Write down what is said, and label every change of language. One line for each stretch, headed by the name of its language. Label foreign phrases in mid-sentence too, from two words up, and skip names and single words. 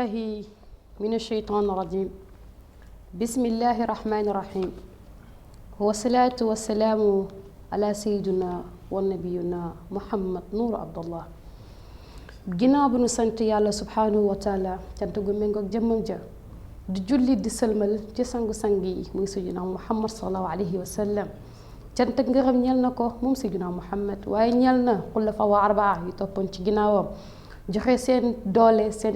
Arabic: بالله من الشيطان الرجيم بسم الله الرحمن الرحيم والصلاة والسلام على سيدنا ونبينا محمد نور عبد الله
Wolof: ginnaaw bi nu sant yàlla
Arabic: سبحانه وتعالى
Wolof: cant gu méngoog jëmmam ja di julli di sëlmal ci sangu-sang yi muy
Arabic: سيدنا محمد صلى الله عليه وسلم
Wolof: cant ak ngërëm ñeel na ko moom
Arabic: سيدنا محمد
Wolof: waaye ñeel na xulafa wa arbaa yi toppoon ci ginnaawam joxe seen doole seen